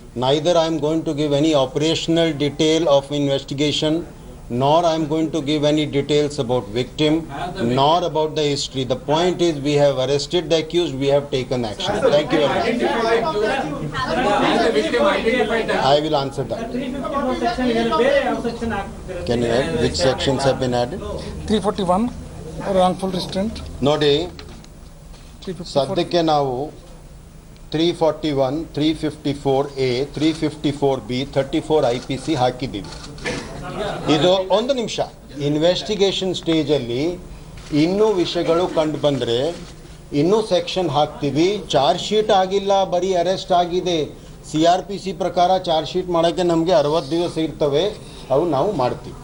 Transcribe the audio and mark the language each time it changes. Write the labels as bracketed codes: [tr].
[en] Neither I am going to give any operational detail of investigation, nor I am going to give any details about victim, nor about the history. The point is we have arrested the accused, we have taken action. Thank you very much. Has the victim identified that? I will answer that. [kn] 354 section ಇದೆಲ್ಲ ಬೇರೆ ಯಾವ section ಹಾಕ್ತಿದ್ದಾರೆ? [en] Can you add which sections have been added? 341 wrongful restraint. [kn] ನೋಡಿ, 354 ಸದ್ಯಕ್ಕೆ ನಾವು 341, 354A, 354B, 34 IPC ಹಾಕಿದ್ದೀವಿ. ಇದು ಒಂದು ನಿಮಿಷ, ಇನ್ವೆಸ್ಟಿಗೇಷನ್ ಸ್ಟೇಜಲ್ಲಿ ಇನ್ನೂ ವಿಷಯಗಳು ಕಂಡು ಬಂದರೆ ಇನ್ನೂ ಸೆಕ್ಷನ್ ಹಾಕ್ತೀವಿ. ಚಾರ್ಜ್ ಶೀಟ್ ಆಗಿಲ್ಲ, ಬರೀ ಅರೆಸ್ಟ್ ಆಗಿದೆ. CRPC ಪ್ರಕಾರ ಚಾರ್ಜ್ ಶೀಟ್ ಮಾಡೋಕ್ಕೆ ನಮಗೆ 60 ದಿವಸ ಇರ್ತವೆ, ಅವು ನಾವು ಮಾಡ್ತೀವಿ.